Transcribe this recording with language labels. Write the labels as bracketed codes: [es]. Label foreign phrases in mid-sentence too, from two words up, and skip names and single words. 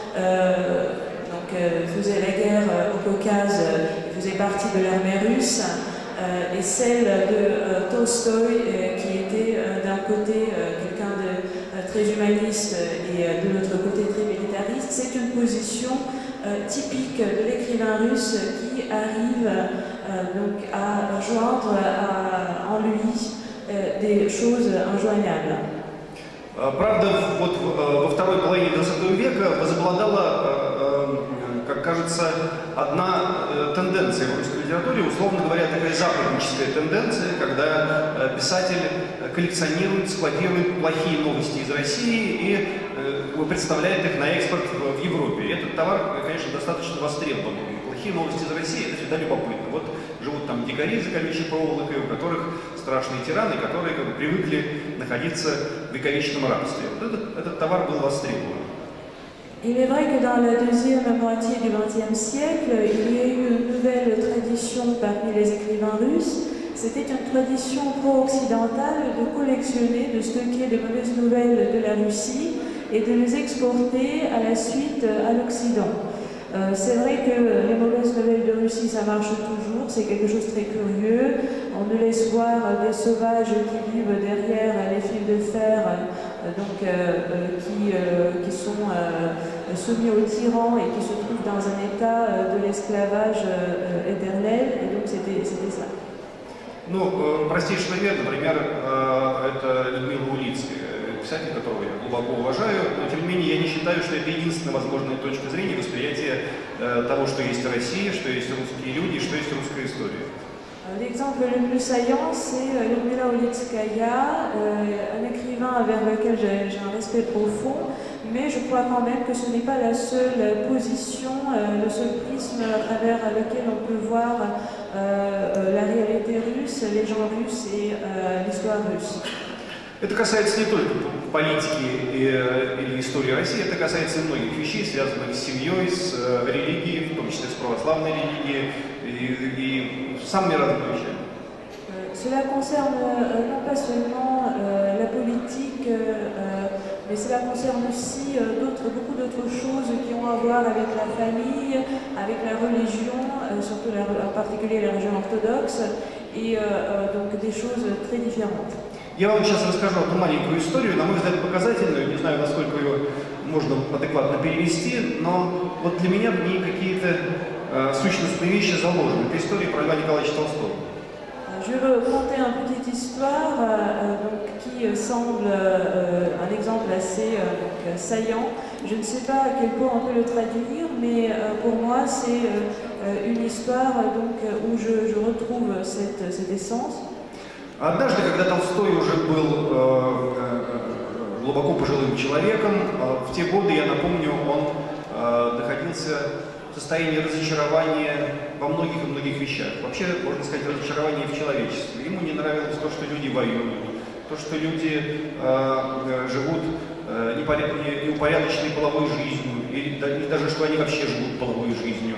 [fr] faisait la guerre au Caucase, faisait partie de l'armée russe, et celle de Tolstoï, qui était d'un côté quelqu'un de très humaniste et de l'autre côté très militariste. C'est une position typique de l'écrivain russe qui arrive donc à joindre en lui des choses injoignables. [ru] Правда, вот во второй половине XX века возобладала, как кажется, одна тенденция в русской литературе, условно говоря, такая западническая тенденция, когда писатель коллекционирует, складирует плохие новости из России и представляет их на экспорт в Европе. И этот товар, конечно, достаточно востребован. Плохие новости из России — это всегда любопытно. Вот живут там дикари за колючей проволокой, у которых страшные тираны, которые как бы привыкли находиться в вековечном рабстве. Вот этот товар был востребован. [fr] Il est vrai que dans la deuxième moitié du XXe siècle, il y a eu une nouvelle tradition parmi les écrivains russes. C'était une tradition pro-occidentale de collectionner, de stocker de mauvaises nouvelles de la Russie et de les exporter à la suite à l'Occident. C'est vrai que les mauvaises nouvelles de Russie, ça marche toujours, c'est quelque chose de très curieux. On nous laisse voir des sauvages qui vivent derrière les fils de fer, qui sont soumis aux tyrans et qui se trouvent dans un état de l'esclavage éternel. Et donc c'était ça. [ru] Ну, простейший пример, например, это Людмила Улицкая, писатель, которого я глубоко уважаю, но тем не менее я не считаю, что это единственная возможная точка зрения восприятия того, что есть Россия, что есть русские люди, что есть русская история. [fr] L'exemple le plus saillant, c'est Ludmila Ulitskaya, un écrivain vers lequel j'ai un respect profond, mais je crois quand même que ce n'est pas la seule position, le seul prisme à travers lequel on peut voir la réalité russe, les gens russes et l'histoire russe. [ru] Это касается не только политики или истории России, это касается и многих вещей, связанных с семьей, с религией, в том числе с православной религией и самыми разными вещами. [fr] Cela concerne non pas seulement la politique, mais cela concerne aussi beaucoup d'autres choses qui ont à voir avec la famille, avec la religion, surtout en particulier la religion orthodoxe, et donc des choses très différentes. [ru] Я вам сейчас расскажу одну маленькую историю, на мой взгляд, показательную, не знаю, насколько ее можно адекватно перевести, но вот для меня в ней какие-то сущностные вещи заложены. Это история про Льва Николаевича Толстого. [fr] Je veux raconter une petite histoire qui semble un exemple assez saillant. Je ne sais pas à quel point on peut le traduire, mais pour moi c'est une histoire où je retrouve cette essence. [ru] Однажды, когда Толстой уже был глубоко пожилым человеком, в те годы, я напомню, он находился в состоянии разочарования во многих и многих вещах. Вообще, можно сказать, разочарование в человечестве. Ему не нравилось то, что люди воюют, то, что люди живут неупорядоченной половой жизнью, или даже что они вообще живут половой жизнью.